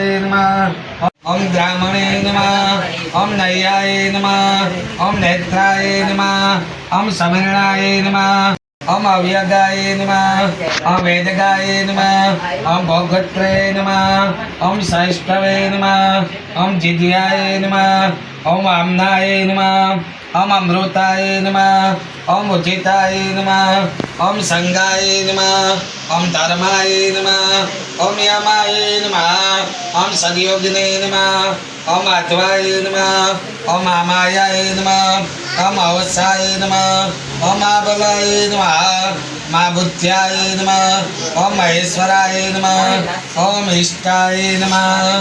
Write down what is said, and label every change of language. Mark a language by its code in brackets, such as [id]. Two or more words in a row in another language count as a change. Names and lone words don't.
[sa] नमः ओम ब्राह्मणे नमः ओम नैयाय नमः ओम नेत्राय नमः ओम समीरणाय नमः ओम अव्यगाय नमः ओम वेदगाय नमः ओम भोगत्रे नमः ओम सैष्ठवे नमः ओम जीद्याय नमः ओम आम्नाय નમઃ ओम अमृताय नमः ओम उचिताय नमः ओम संगाय नमः ओम धर्माय नमः ओम यमाय नमः ओम सदयोगिने नमः ओम अध्वाय नमः ओम अमायाय नमः ओम अवसाय नमः ओम आबलाय नमः महाबुद्ध्याय नमः ओम महेश्वराय नमः ओम इष्टाय नमः